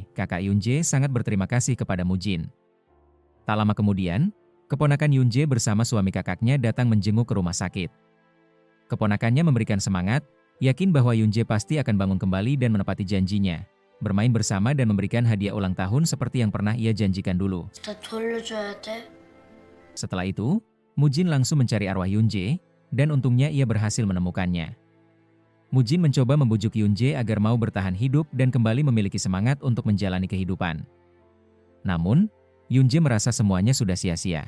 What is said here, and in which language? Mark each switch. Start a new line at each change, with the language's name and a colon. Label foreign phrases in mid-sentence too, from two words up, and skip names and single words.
Indonesian: Kakak Yunje sangat berterima kasih kepada Mujin. Tak lama kemudian, keponakan Yunje bersama suami kakaknya datang menjenguk ke rumah sakit. Keponakannya memberikan semangat, yakin bahwa Yunje pasti akan bangun kembali dan menepati janjinya, bermain bersama dan memberikan hadiah ulang tahun seperti yang pernah ia janjikan dulu.
Korean: 나 돌려줘야 돼.
Indonesian: Setelah itu, Mujin langsung mencari arwah Yunje, dan untungnya ia berhasil menemukannya. Mujin mencoba membujuk Yunje agar mau bertahan hidup dan kembali memiliki semangat untuk menjalani kehidupan. Namun, Yunje merasa semuanya sudah sia-sia.